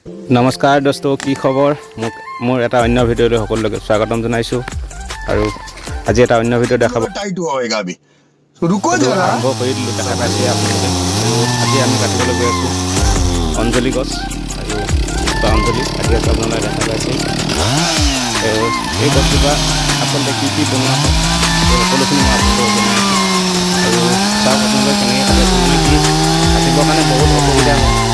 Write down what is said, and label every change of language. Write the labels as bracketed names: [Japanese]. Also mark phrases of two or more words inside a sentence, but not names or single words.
[Assamese] নমস্কাৰ দোস্ত, কি খবৰ? মোৰ এটা অন্য ভিডিঅ'লৈ সকলোকে স্বাগতম জনাইছোঁ। আৰু আজি এটা অন্য ভিডিঅ' দেখাব [Hindi] टाइट हुआ होएगा अभी तो रुको जरा। [Assamese] আৰম্ভ কৰি দিলোঁ, দেখা পাইছে আপোনালোকে। আৰু আজি আমি কাটিবলৈ গৈ আছোঁ অঞ্জলি গছ আৰু অঞ্জলি কাটি আছোঁ, আপোনালোকে দেখা পাইছে। এই গছজোপা আচলতে কি বনোৱা হয় সেই সকলোখিনি মই আপোনালোকক জনাই আছোঁ। আৰু চাওক আপোনালোকে কেনেকৈ কাটি আছোঁ, মানে কি কাটিবৰ কাৰণে বহুত অসুবিধা হয়।